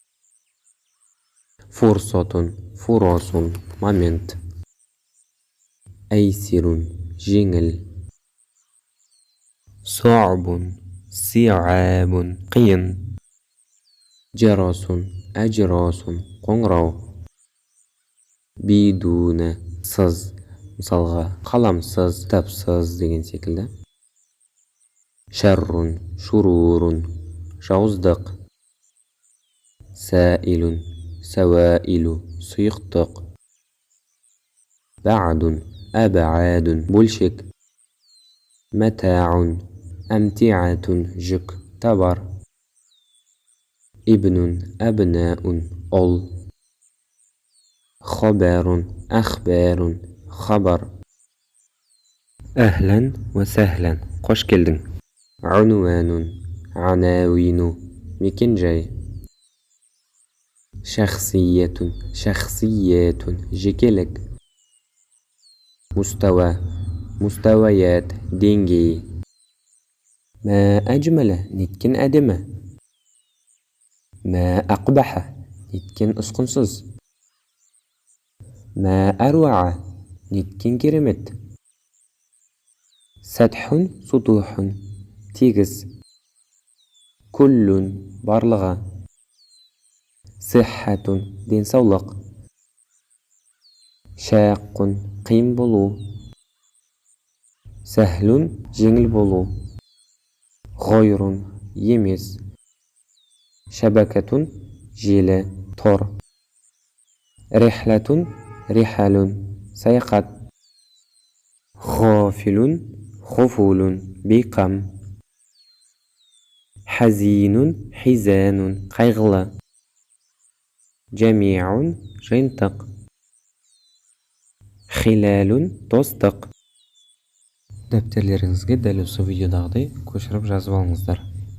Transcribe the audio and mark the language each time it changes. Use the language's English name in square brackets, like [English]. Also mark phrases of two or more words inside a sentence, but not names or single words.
[Arabic] فرصة فرص момент. أيسر жеңіл. صعب صعاب қиын. جرس أجراس қоңырау. [Kazakh] بدون сыз, мысалға қаламсыз, кітапсыз деген секілді. [Arabic] شر شرور жауыздық. سائل سوائل сұйықтық. بعد أبعاد бөлшек. متاع أمتعة [Kazakh] жүк, товар. [Arabic] ابن أبناء ұл. خبر أخبار خبر. أهلا وسهلا [Kazakh] қош келдің. [Arabic] عنوان عناوين мекен-жай. شخصية شخصيات жекелік. مستوى مستويات деңгей. ما أجمل [Kazakh] неткен әдемі. [Arabic] ما أقبح [Kazakh] неткен ұсқынсыз. [Arabic] ما أروع [Kazakh] неткен керемет. [Arabic] سطح سطوح тегіс. كل барлығы. صحة денсаулық. [Kazakh] شاق қиын болу. سهل жеңіл болу. غير емес. شبكة желі, тор. [Arabic] رحلة رحل саяхат. غافل غفول бейқам. حزين حزان қайғылы. جميع жиынтық. خلال достық. [Kazakh] Дәптерлеріңізге дәл осы видеодағыдай көшіріп жазып алыңыздар.